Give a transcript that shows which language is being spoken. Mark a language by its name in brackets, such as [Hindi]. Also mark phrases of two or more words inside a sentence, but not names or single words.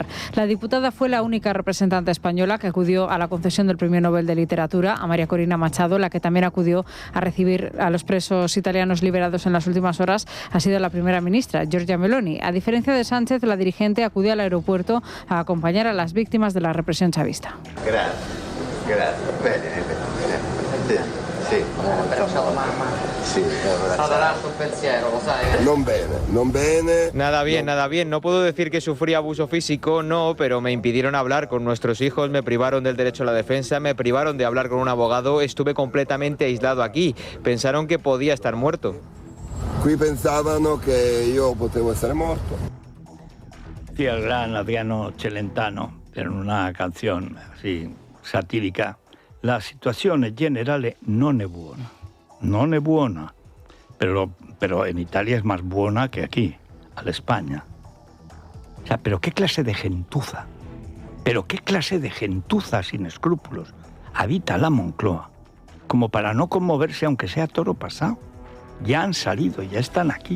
[Spanish] La diputada fue la única representante española que acudió a la concesión del Premio Nobel de Literatura a María Corina Machado. La que también acudió a recibir a los presos italianos liberados en las últimas horas ha sido la primera ministra, Giorgia Meloni. A diferencia de Sánchez, la dirigente acudió al aeropuerto a acompañar a las víctimas de la represión chavista. Gracias. [Italian] Bene. Sì. Sì, non bene. [Spanish] Nada bien. No puedo decir que sufrí abuso físico, no, pero me impidieron hablar con nuestros hijos, me privaron del derecho a la defensa, me privaron de hablar con un abogado, estuve completamente aislado aquí. Pensaron que podía estar muerto. [Italian] Qui pensavano che io potevo essere morto. [Spanish] Decía el gran Adriano Celentano en una canción así satírica: [Italian] la situazione generale non è buona, [Spanish] pero en Italia es más buena que aquí, a la España. O sea, pero qué clase de gentuza sin escrúpulos habita la Moncloa, como para no conmoverse aunque sea toro pasado. Ya han salido, ya están aquí.